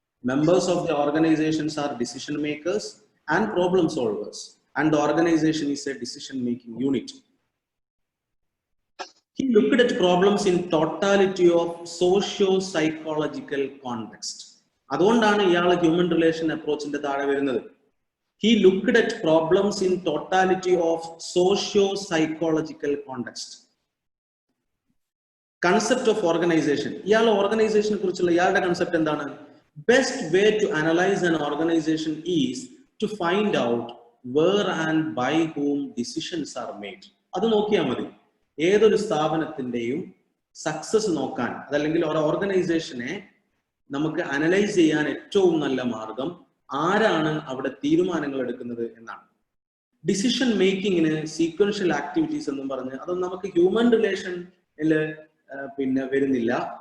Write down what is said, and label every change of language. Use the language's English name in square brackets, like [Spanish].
[English] Members of the organizations are decision makers and problem solvers, and the organization is a decision making unit. He looked at problems in totality of socio-psychological context. [Malayalam] അതുകൊണ്ടാണ് ഇയാൾ human relation അപ്രോച്ചിന്റെ താഴെ വരുന്നത്. [English] He looked at problems in totality of socio-psychological context. Concept of organization. [Malayalam] ഇയാൾ ഓർഗനൈസേഷനെ കുറിച്ചുള്ള ഇയാളുടെ concept എന്താണ്? [English] Best way to analyze an organization is to find out where and by whom decisions are made. [Malayalam] അത് നോക്കിയാൽ മതി. ഏതൊരു സ്ഥാപനത്തിന്റെയും സക്സസ് നോക്കാൻ, അതല്ലെങ്കിൽ ഒരു ഓർഗനൈസേഷനെ നമുക്ക് അനലൈസ് ചെയ്യാൻ ഏറ്റവും നല്ല മാർഗം ആരാണ് അവിടെ തീരുമാനങ്ങൾ എടുക്കുന്നത് എന്നാണ്. ഡിസിഷൻ മേക്കിങ്ങിന് സീക്വൻഷ്യൽ ആക്ടിവിറ്റീസ് എന്നും പറഞ്ഞ് അതൊന്നും നമുക്ക് ഹ്യൂമൻ റിലേഷനിൽ വരുന്നില്ല.